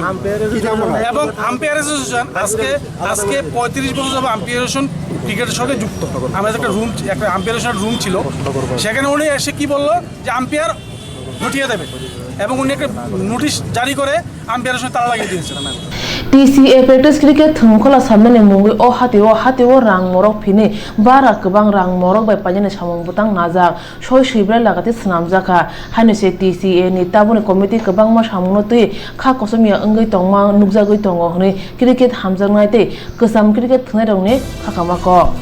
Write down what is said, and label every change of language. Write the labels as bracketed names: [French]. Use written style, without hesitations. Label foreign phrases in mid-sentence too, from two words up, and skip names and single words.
[Bangla] এবং আম্পায়ার অ্যাসোসিয়েশন আজকে 35 বছর যাবে আম্পায়ারেশন ক্রিকেটের সঙ্গে যুক্ত। আমাদের একটা আম্পায়ারেশনের রুম ছিল, সেখানে উনি এসে কি বললো যে আম্পায়ার হটিয়ে দেবে, এবং উনি একটা নোটিশ জারি করে আম্পায়ারের সঙ্গে তালা লাগিয়ে দিয়েছেন। [Kok Borok] TCA practice cricket thungkhola samne mungui o hati o rang morok phine bara kwbang rang morok bai paijani samung butang najak soi suibrai lagati swnamjaka haino se TCA ni tabuni committee kwbangma samungno tui kha kosomia wngui tongma nugjagui tongo hwnwi cricket hamjaknai tei kwcham cricket thungnai rokni khakamako